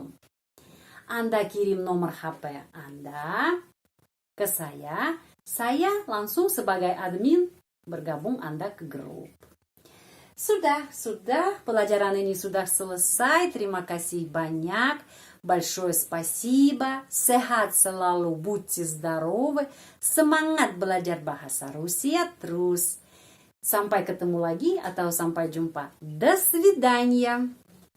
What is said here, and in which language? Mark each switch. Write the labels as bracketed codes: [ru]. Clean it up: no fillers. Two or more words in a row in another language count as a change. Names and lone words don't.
[id] Anda kirim nomor HP Anda ke saya langsung sebagai admin bergabung Anda ke grup. Sudah, pelajaran ini sudah selesai. Terima kasih banyak. [ru] Большое спасибо. [id] Sehat selalu, [ru] будьте здоровы. [id] Semangat belajar bahasa Rusia terus. Sampai ketemu lagi atau sampai jumpa. [ru] До свидания.